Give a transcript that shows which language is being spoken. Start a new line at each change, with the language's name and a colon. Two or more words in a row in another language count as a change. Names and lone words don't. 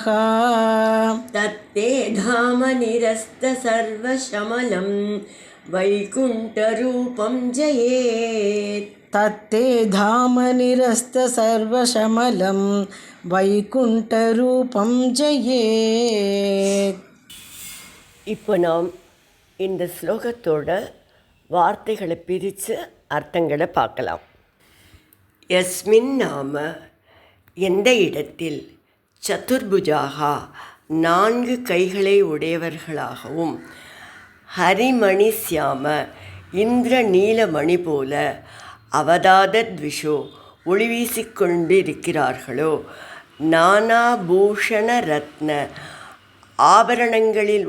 Sanskrit: तत्ते धामनिरस्तसर्वशमलं वैकुण्ठरूपं जयेत् तत्ते धामनिरस्तसर्वशमलं वैकुण्ठरूपं जयेत्.
Tamil: இப்போ நாம் இந்த ஸ்லோகத்தோட வார்த்தைகளை பிரித்து அர்த்தங்களை பார்க்கலாம். யஸ்மின் நாம எந்த இடத்தில், சதுர்புஜாகா 4 கைகளை உடையவர்களாகவும்,
Sanskrit: हरिमणि श्याम
Tamil: இந்திர நீலமணி போல, அவதாதத்விஷோ ஒளி வீசிக்கொண்டிருக்கிறார்களோ, நானாபூஷண ரத்ன ஆபரணங்களில்